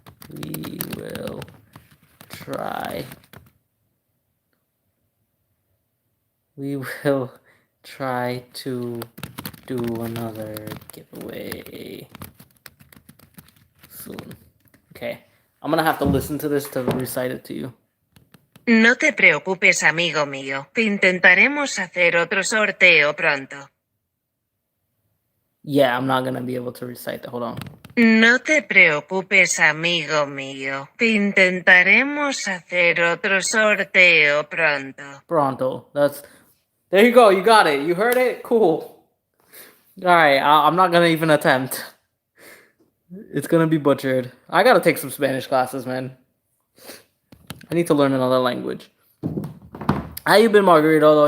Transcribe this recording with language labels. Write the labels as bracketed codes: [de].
[en] We will try. We will try to do another giveaway soon. Okay. I'm gonna have to listen to this to recite it to you. [es] No te preocupes, amigo mío. Intentaremos hacer otro sorteo pronto. [en] Yeah, I'm not gonna be able to recite that. Hold on. [es] No te preocupes, amigo mío. Intentaremos hacer otro sorteo pronto. Pronto. [en] There you go. You got it. You heard it? Cool. Alright, I'm not gonna even attempt. It's gonna be butchered. I gotta take some Spanish classes, man. I need to learn another language. How you been, Margarito, though?